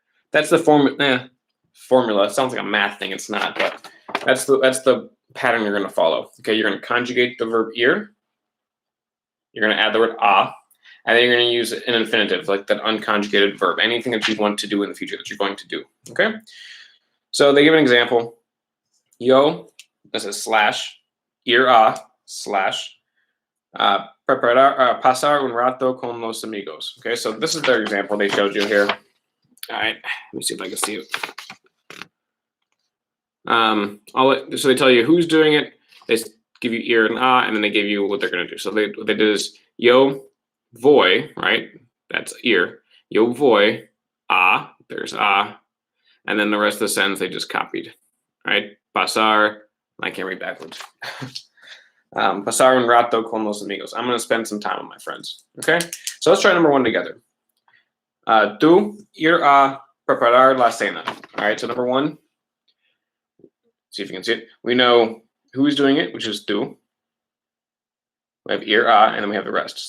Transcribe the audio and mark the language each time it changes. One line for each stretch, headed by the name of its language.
English: That's the formula. It sounds like a math thing. It's not, but that's the pattern you're going to follow. Okay, you're going to conjugate the verb ir. You're going to add the word a, and then you're going to use an infinitive, like that unconjugated verb. Anything that you want to do in the future that you're going to do. Okay. So they give an example.
Spanish: Yo,
English: this is slash
Spanish: ir a
English: slash
Spanish: pasar un rato con los amigos.
English: Okay, so this is their example they showed you here. All right, let me see if I can see it. So they tell you who's doing it. They give you ir and a, and then they give you what they're going to do. So what they did is
Spanish: yo voy,
English: right? That's ir.
Spanish: Yo voy a.
English: There's a, and then the rest of the sentence they just copied, right? Pasar. I can't read backwards.
Spanish: Pasar un rato con los amigos.
English: I'm going to spend some time with my friends. Okay, so let's try number one together.
Spanish: Tú ir a preparar la cena.
English: All right, so number one. See if you can see it. We know who's doing it, which is tú. We have ir a, and then we have the rest.